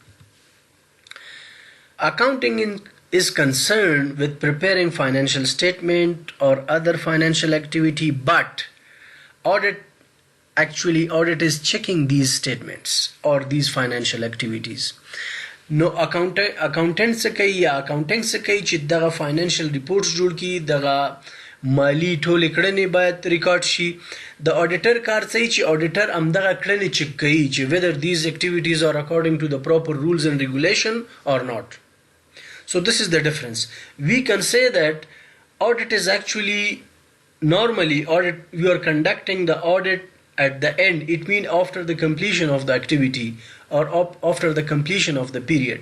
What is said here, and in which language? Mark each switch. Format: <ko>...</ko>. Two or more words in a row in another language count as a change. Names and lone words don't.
<en>Accounting is concerned with preparing financial statement or other financial activity, but audit is checking these statements or these financial activities. No accountant</en> <ps>څه کوي, یا accounting څه کوي چې دغه</ps> <en>financial reports</en> <ps>جوړ کړي, دغه مالی ټولې کړنې باید ریکارډ شي. د auditor کار څه چې auditor همدغه کړنې چک کوي چې</ps> <en>whether these activities are according to the proper rules and regulation or not. So this is the difference. We can say that audit is actually, normally audit, we are conducting the audit at the end. It means after the completion of the activity, or after the completion of the period.</en>